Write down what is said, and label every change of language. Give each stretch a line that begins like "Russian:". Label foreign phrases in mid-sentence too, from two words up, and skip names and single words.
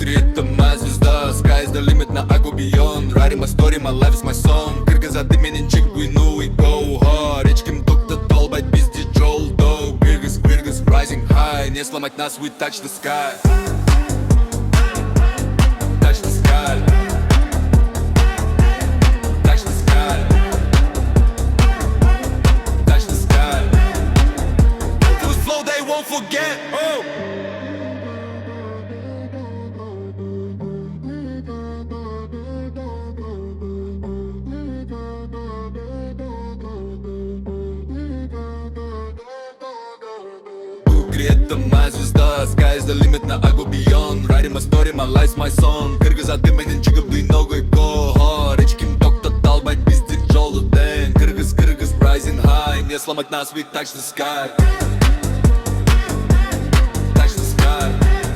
Russian: это моя звезда.
English: Sky is the limit, now I go beyond. Writing my story, my life is my song.
Kyrgyz: Кыргыз аты менен чек,
English: we know we go hard.
Kyrgyz: Ечким токтотолбайт бизди жолдо. Кыргыз, Кыргыз,
English: rising high.
Russian: Не сломать нас,
English: we touch the sky. Touch the sky. Touch the sky. Touch the sky. Whose flow they won't forget.
Russian: Oh. Это моя звезда.
English: Sky is the limit, now I go beyond. Writing my story, my life's my song.
Kyrgyz: Кыргыз аты менен чыгып
English: we know we go hard.
Kyrgyz: Ечким токтотолбайт бизди жолу тең. Кыргыз, Кыргыз,
English: rising high.
Russian: Не сломать нас,
English: we touch the sky. Touch the sky.